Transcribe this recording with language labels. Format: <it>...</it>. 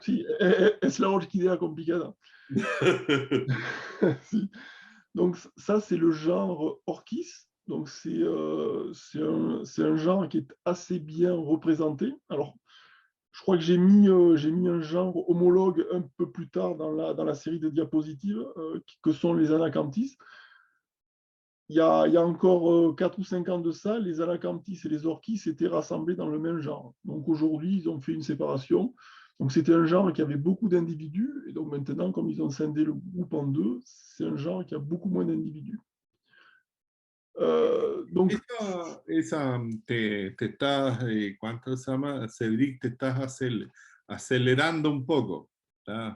<es>si, es la orquídea complicada. Si.</es> <fr>Donc ça, c'est le genre Orchis. Donc c'est un genre qui est assez bien représenté. Alors, je crois que j'ai mis un genre homologue un peu plus tard dans la série de diapositives, que sont les Anacanthis. Il y a encore 4 ou 5 ans de ça, les Anacanthis et les Orchis étaient rassemblés dans le même genre. Donc aujourd'hui, ils ont fait une séparation. Donc c'était un genre qui avait beaucoup d'individus. Et donc maintenant, comme ils ont scindé le groupe en deux, c'est un genre qui a beaucoup moins d'individus. Donc,</fr> <es>Esa te estás, ¿cuánto se llama? Cedric, te estás acelerando un poco, ¿tá?</es>